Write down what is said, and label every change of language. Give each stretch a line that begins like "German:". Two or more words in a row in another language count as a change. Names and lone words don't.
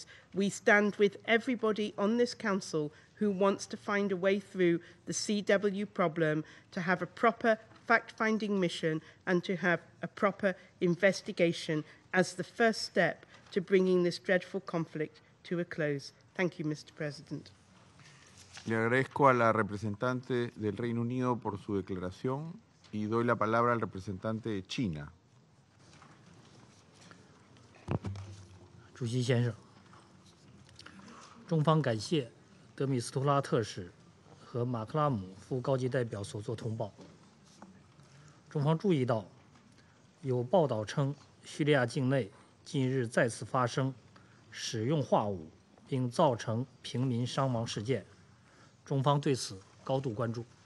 English: We stand with everybody on this Council who wants to find a way through the CW problem, to have a proper fact-finding mission and to have a proper investigation as the first step to bringing this dreadful conflict to a close. Thank you, Mr. President.
Spanish: Le agradezco a la representante del Reino Unido por su declaración y doy la palabra al representante de China.
Chinese: 主席先生，中方感谢德米斯托拉特使和马克拉姆副高级代表所作通报。中方注意到，有报道称叙利亚境内近日再次发生使用化武并造成平民伤亡事件，中方对此高度关注。